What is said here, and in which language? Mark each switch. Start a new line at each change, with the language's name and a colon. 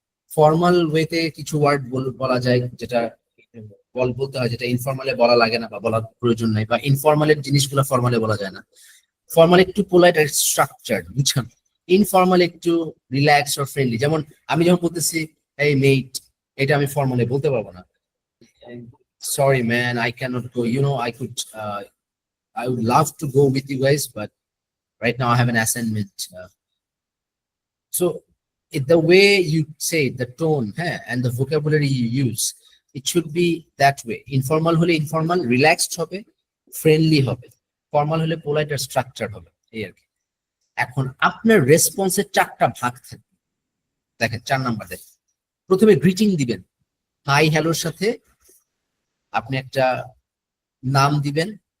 Bangla: Formal ওয়েতে কিছু word বলা যায় যেটা বলতে হয়, যেটা ইনফর্মালে বলা লাগে না বা বলার প্রয়োজন নাই, বা ইনফর্মালের জিনিসগুলো ফর্মালে বলা যায় না। ফর্মাল একটু পোলাইট আর স্ট্রাকচার্ড, বুঝছেন? ইনফর্মাল একটু রিল্যাক্স অর ফ্রেন্ডলি। যেমন আমি যখন বলতেছি এই মেট, এটা আমি ফর্মালি বলতে পারবো না।
English: Sorry man, I cannot go, you know I could I would love to go with you guys, but right now I have an assignment. So the way you say it, the tone, and the vocabulary you use, it should be that way.
Bangla: Informal hole informal, relaxed hobe, friendly hobe. Formal hole polite আর structured হবে, এই আর কি। এখন আপনার রেসপন্সের চারটা ভাগ থাকবে। দেখেন 4 number দেখেন, প্রথমে গ্রিটিং দিবেন, হাই হ্যালোর সাথে আপনি একটা নাম দিবেন।